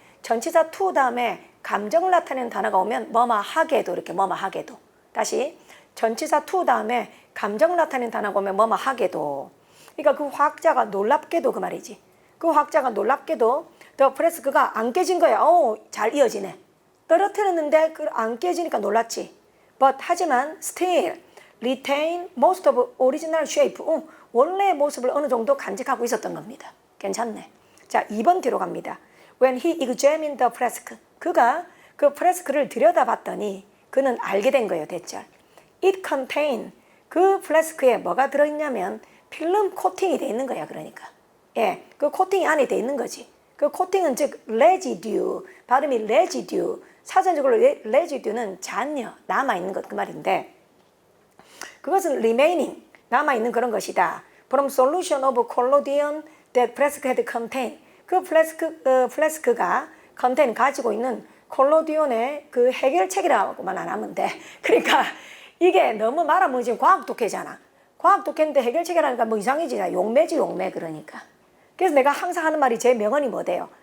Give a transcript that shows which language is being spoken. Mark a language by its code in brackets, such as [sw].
[ko] 전치사 to 다음에 감정을 나타내는 단어가 오면 뭐뭐하게도 이렇게 뭐뭐하게도. 다시 전치사 to 다음에 감정을 나타내는 단어가 오면 뭐뭐하게도. 그러니까 그 화학자가 놀랍게도 그 말이지. 그 화학자가 놀랍게도 더 프레스크가 안 깨진 거야. 잘 이어지네. 떨어뜨렸는데 안 깨지니까 놀랐지. [en] But [ko] 하지만 [en] still retain most of original shape. [ko] 원래의 모습을 어느 정도 간직하고 있었던 겁니다. 괜찮네. 자, 2번 뒤로 갑니다. [en] When he examined the flask. [ko] 그가 그 프레스크를 들여다봤더니 그는 알게 된 거예요. 대절. [en] It contained. [ko] 그 플래스크에 뭐가 들어있냐면 필름 코팅이 돼 있는 거야. 그러니까. 예, 그 코팅이 안에 돼 있는 거지. 그 코팅은 즉 residue, 발음이 residue, 사전적으로 residue는 잔여, 남아있는 것 그 말인데 그것은 remaining, 남아있는 그런 것이다. [en] From solution of collodion that flask had contained. [ko] 그 플래스크가 contain, 가지고 있는 콜로디온의 그 해결책이라고만 안 하면 돼. 그러니까 이게 너무 말하면 지금 과학 독해잖아. 과학 독해인데 해결책이라니까 뭐 이상해지. 용매지 용매 그러니까. 그래서 내가 항상 하는 말이 제 명언이 뭐대요?